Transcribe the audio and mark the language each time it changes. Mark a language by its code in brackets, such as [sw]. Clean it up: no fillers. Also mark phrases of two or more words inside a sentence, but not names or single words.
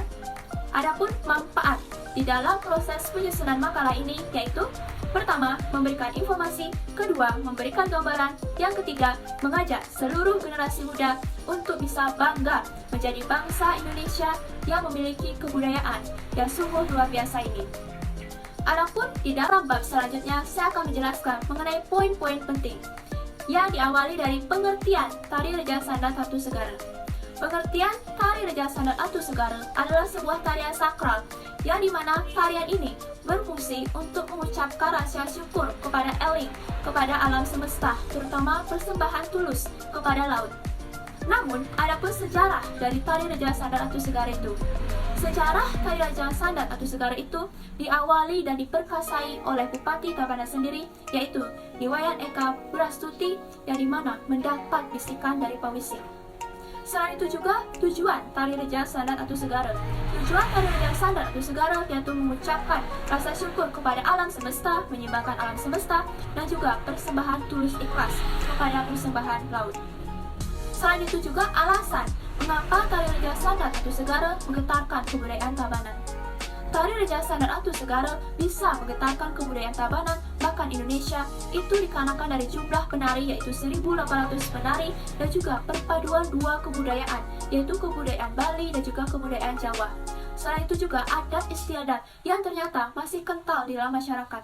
[id] Adapun manfaat di dalam proses penyusunan makalah ini yaitu pertama, memberikan informasi, kedua, memberikan gambaran, yang ketiga, mengajak seluruh generasi muda untuk bisa bangga menjadi bangsa Indonesia yang memiliki kebudayaan yang sungguh luar biasa ini. Adapun di dalam bab selanjutnya, saya akan menjelaskan mengenai poin-poin penting yang diawali dari pengertian Tari Reja Sandar Ratu Segara. Pengertian Tari Reja Sandar Ratu Segara adalah sebuah tarian sakral yang dimana tarian ini berfungsi untuk mengucapkan rasa syukur kepada eling, kepada alam semesta, terutama persembahan tulus kepada laut. Namun, adapun sejarah dari Tari Reja Sandar Ratu Segara itu. Sejarah Tari Reja Sandar Ratu Segara itu diawali dan diperkasai oleh Bupati Tabanan sendiri, yaitu Niwayan Eka Prastuti, yang dimana mendapat bisikan dari pawisi. Selain itu juga tujuan Tari Reja Sandar Ratu Segara. Tujuan Tari Reja Sandar Ratu Segara yaitu mengucapkan rasa syukur kepada alam semesta, menyembahkan alam semesta, dan juga persembahan tulus ikhlas kepada persembahan laut. Selain itu juga alasan mengapa Tari Reja Sandar Ratu Segara menggetarkan kebudayaan Tabanan. Tari Reja Sandar Ratu Segara bisa menggetarkan kebudayaan Tabanan, bahkan Indonesia, itu dikarenakan dari jumlah penari yaitu 1.800 penari dan juga perpaduan dua kebudayaan, yaitu kebudayaan Bali dan juga kebudayaan Jawa. Selain itu juga adat istiadat yang ternyata masih kental di dalam masyarakat.